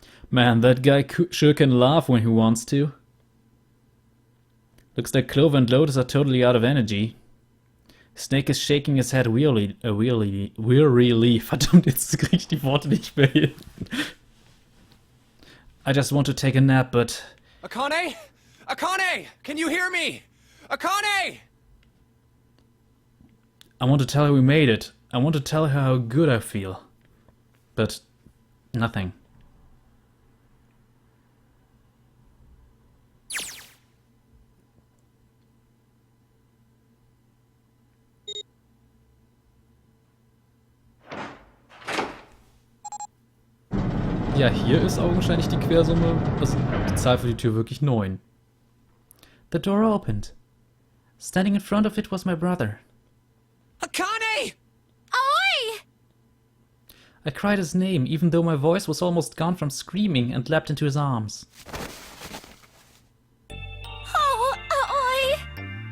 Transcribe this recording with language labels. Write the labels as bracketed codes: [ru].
[en] Man, that guy sure can laugh when he wants to. Looks like Clover and Lotus are totally out of energy. Snake is shaking his head wearily. [de] Verdammt, jetzt krieg ich die Worte nicht mehr hin. [en] I just want to take a nap, but... Akane? Akane! Can you hear me? Akane! I want to tell her we made it. I want to tell her how good I feel. But... nothing. [de] Ja, hier ist augenscheinlich die Quersumme, also die Zahl für die Tür wirklich 9. [en] The door opened. Standing in front of it was my brother. Akane! Oi! I cried his name, even though my voice was almost gone from screaming, and leapt into his arms. Oh, oi!